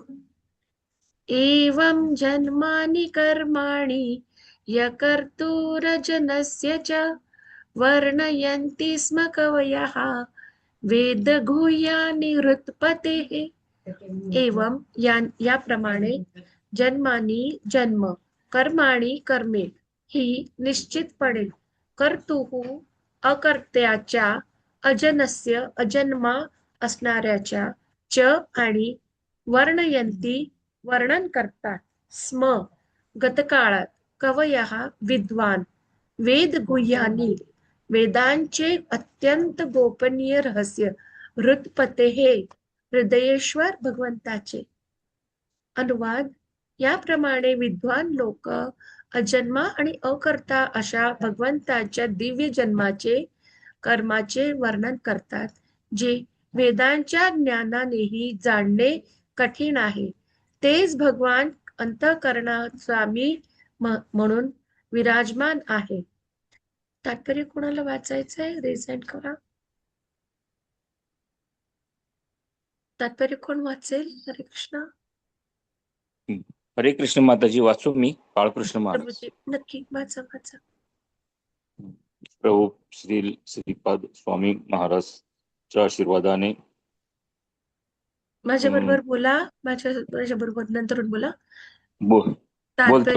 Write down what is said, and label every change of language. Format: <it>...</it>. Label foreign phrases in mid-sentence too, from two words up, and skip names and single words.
<sa>एवं जन्मानि कर्माणि यकर्तुरजनस्य च वर्णयन्ति स्म कवयः वेदगुह्यानि हृत्पतेः.</sa> <mr>एवं याप्रमाणे जन्मानी जन्म, कर्माणी कर्मे ही निश्चितपणे कर्तुः अकर्त्याच्या, अजनस्य अजन्मा असणाऱ्याच्या च आणि वर्णयंती वर्णन करतात स्म गतकाळात कवयः विद्वान</mr> <sa>वेद गुह्यानी</sa> <mr>वेदांचे अत्यंत गोपनीय रहस्य हृत्पते हे हृदयेश्वर भगवंताचे. अनुवाद. याप्रमाणे विद्वान लोक अजन्मा आणि अकर्ता अशा भगवंताच्या दिव्य जन्माचे कर्माचे वर्णन करतात, जे वेदांच्या ज्ञानानेही जाणणे कठीण आहे. तेच भगवान अंतःकरणात स्वामी म्हणून विराजमान आहे. तात्पर्य कोणाला वाचायचंय रेझेंट करा. तात्पर्य कोण वाचेल? हरे कृष्ण. हरे कृष्ण माताजी. वाचू मी? बाळकृष्ण महाराज. प्रभूजी नक्की वाचा वाचा. प्रभू श्रीपाद स्वामी महाराजच्या आशीर्वादाने माझ्या बरोबर बोला. माझ्या बरोबर नंतरून बोला. बोल बोलतो.</mr>